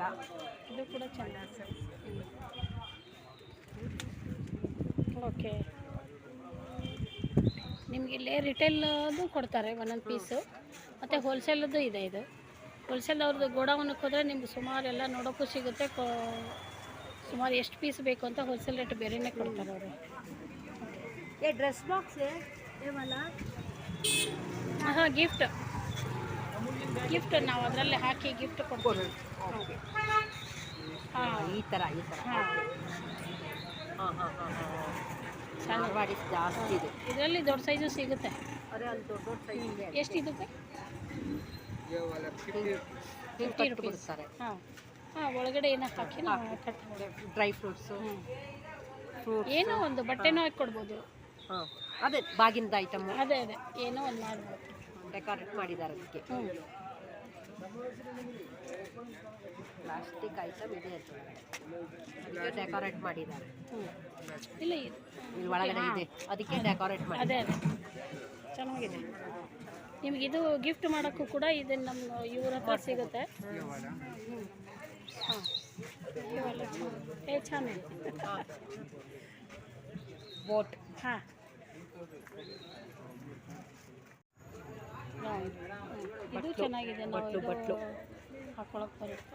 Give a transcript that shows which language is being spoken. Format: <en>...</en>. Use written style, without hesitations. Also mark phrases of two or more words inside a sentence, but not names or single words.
<kn>ಇದು ಕೂಡ ಚೆನ್ನಾಗಿದೆ ಓಕೆ ನಿಮಗೆ ಇಲ್ಲೇ ರಿಟೇಲ್ದು ಕೊಡ್ತಾರೆ ಒಂದೊಂದು ಪೀಸು ಮತ್ತು ಹೋಲ್ಸೇಲದ್ದು ಇದೆ ಇದು ಹೋಲ್ಸೇಲ್ ಅವ್ರದ್ದು ಗೋಡೌನಕ್ಕೆ ಹೋದರೆ ನಿಮ್ಗೆ ಸುಮಾರು ಎಲ್ಲ ನೋಡೋಕ್ಕೂ ಸಿಗುತ್ತೆ ಸುಮಾರು ಎಷ್ಟು ಪೀಸ್ ಬೇಕು ಅಂತ</kn> <en>wholesale rate</en> <kn>ಬೇರೆಯೇ ಕೊಡ್ತಾರೆ ಅವರು</kn> <hi>ये ड्रेस बॉक्स है ये वाला</hi> <kn>ಹಾಂ ಗಿಫ್ಟ್ ನಾವು ಅದರಲ್ಲೇ ಹಾಕಿ ಗಿಫ್ಟ್ ಕೊಡ್ತೀವಿ ಹಾಂ ಈ ಥರ ಹಾಂ ಹಾಂ ಹಾಂ ಹಾಂ ಹಾಂ ಧಾರವಾಡಿ ಜಾಸ್ತಿ ಇದೆ ಇದರಲ್ಲಿ ದೊಡ್ಡ ಸೈಜು ಸಿಗುತ್ತೆ ಅದೇ ಅಲ್ಲಿ ದೊಡ್ಡ ದೊಡ್ಡ ಸೈಜ್ ಇದೆ ಎಷ್ಟು ಇದಕ್ಕೆ?</kn> <hi>ये वाला 50</hi> <kn>ಹಿಂಗೆ 50 ಕಟ್ಟು</kn> <en>rupees.</en> <kn>ಬಿಡ್ತಾರೆ. ಹಾಂ ಹಾಂ, ಒಳಗಡೆ ಏನೋ ಹಾಕಿ ನಾವು ಕಟ್ ಮಾಡಿ.</kn> <en>dry fruits fruits</en> <kn>ಏನೋ ಒಂದು ಬಟ್ಟೆನೂ ಹಾಕಿ ಕೊಡ್ಬೋದು. ಹಾಂ ಅದೇ ಬಾಗಿನದ ಐಟಮು ಅದೇ ಏನೋ ಒಂದು ಮಾಡ್ಬೋದು. ಡೆಕೋರೇಟ್ ಮಾಡಿದ್ದಾರೆ ಅದಕ್ಕೆ. ಹ್ಞೂ</kn> <en>plastic item</en> <kn>ಇದೆ ಅದಕ್ಕೆ ಡೆಕೋರೇಟ್ ಮಾಡಿದ್ದಾರೆ. ಹ್ಞೂ ಇಲ್ಲ ಇದು ಇಲ್ಲಿ ಒಳಗಡೆ ಇದೆ ಅದಕ್ಕೆ ಡೆಕೋರೇಟ್ ಮಾಡಿ. ಅದೇ ಚೆನ್ನಾಗಿದೆ. ನಿಮ್ಗೆ ಇದು ಗಿಫ್ಟ್ ಮಾಡೋಕ್ಕೂ ಕೂಡ ಇದನ್ನು ನಮ್ಮ ಇವ್ರ ಹತ್ರ ಸಿಗುತ್ತೆ.</kn> <hi>ये वाला</hi> <kn>ಹಾಂ ಇವೆಲ್ಲ ಚೆನ್ನಾಗಿದೆ. ಬೋಟ್ ಹಾಂ ಇದು ಚೆನ್ನಾಗಿದೆ. ನಾವು ಇದು ಬಟ್ಲು. ಹಾಕೊಳಕ್ಕೆ ಬರುತ್ತೆ.</kn>